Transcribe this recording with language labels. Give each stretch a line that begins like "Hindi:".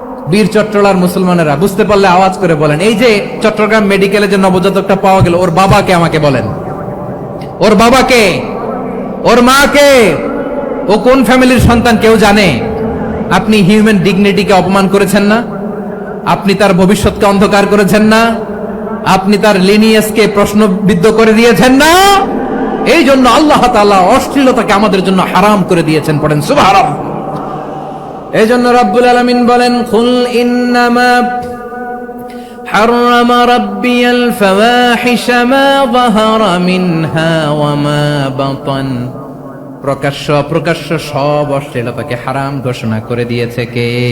Bangla: বীর চট্টলার মুসলমানেরা বুঝতে পারলে আওয়াজ করে বলেন, এই যে চট্টগ্রাম মেডিকেলে যে নবজাতকটা পাওয়া গেল, ওর বাবাকে আমাকে বলেন, ওর বাবাকে, ওর মাকে, ও কোন ফ্যামিলির সন্তান কেউ জানে? আপনি হিউম্যান ডিগনিটিকে অপমান করেছেন না? আপনি তার ভবিষ্যৎকে অন্ধকার করেছেন না? আপনি তার লিনিয়েজকে প্রশ্নবিদ্ধ করে দিয়েছেন না? এই জন্য আল্লাহ তাআলা অশ্লীলতাকে আমাদের জন্য হারাম করে দিয়েছেন। পড়েন সুবহানাল্লাহ। এই জন্য রব্বুল আলামিন বলেন,
Arabic: কুল ইন্নামা حرم ربي الفواحش ما ظهر منها وما بطن।
Bangla: প্রকাশ্য অপ্রকাশ্য সব অশ্লীলতাকে হারাম ঘোষণা করে দিয়েছে কে?